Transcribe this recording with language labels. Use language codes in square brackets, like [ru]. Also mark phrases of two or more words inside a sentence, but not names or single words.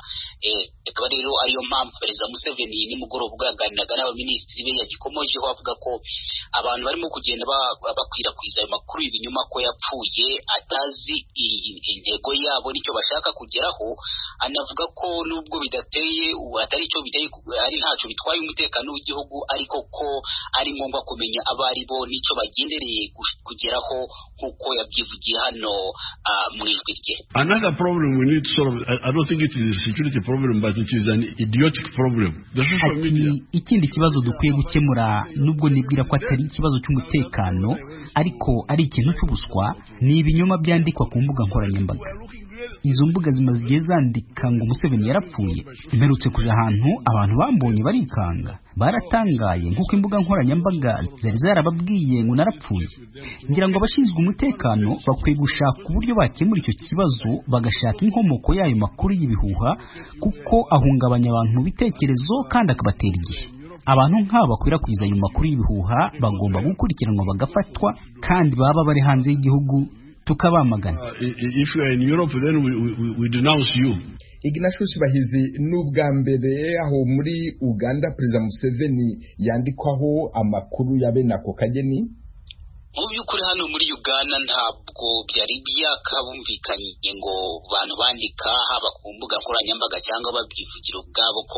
[rw] Akaba rero ariyo mpamvu Perezida Museveni nimugoroba bwaganiraga n'abaminisitiri be yagikomojeho avuga ko abantu barimo kugenda bakwirakwiza ayo makuru ibinyuma ko yapfuye atazi intego yabo nicyo bashaka kugeraho. Anavuga ko nubwo bidateye atari cyo biteye ari ntacyo bitwaye umutekano w'igihugu, ariko ko ari ngombwa kumenya abari bo nicyo bagendereye kugeraho nkuko yabyivugiye hano mu ijwi rye. [en] Another problem we need to solve, I don't think it is a security problem, but it is an idiotic problem. The social media. [rw] Ikindi kibazo dukwiye gukemura, nubwo nibwira ko atari ikibazo cy'umutekano ariko ari ikintu cy'ubuswa, ni ibinyoma byandikwa ku mbuga nkoranyambaga. Izo mbuga zimaze igihe zandika ngo Museveni yarapfuye. Imperutse kuja ahantu abantu bambonye barikanga, baratangaye nk'uko imbuga nkoranyambaga zari zarababwiye ngo narapfuye. Ngira ngo abashinzwe umutekano bakwiye gushaka uburyo bakemura icyo kibazo, bagashaka inkomoko y'ayo makuru y'ibihuha, kuko ahungabanya abantu mu bitekerezo kandi akabatera igihe. abantu nk'aba bakwirakwiza ayo makuru y'ibihuha bagomba gukurikiranwa bagafatwa kandi baba bari hanze y'igihugu tukabamagana. [en] If you are in Europe, then we denounce you. [rw] Ignatius Bahizi, n'ubwa mbere aho muri Uganda Perezida Museveni yandikwaho amakuru ya bene ako kageni? Mu by'ukuri hano muri Uganda ntabwo byari byakabumvikanye ngo abantu bandika haba ku mbuga nkoranyambaga cyangwa babyivugira ubwabo ko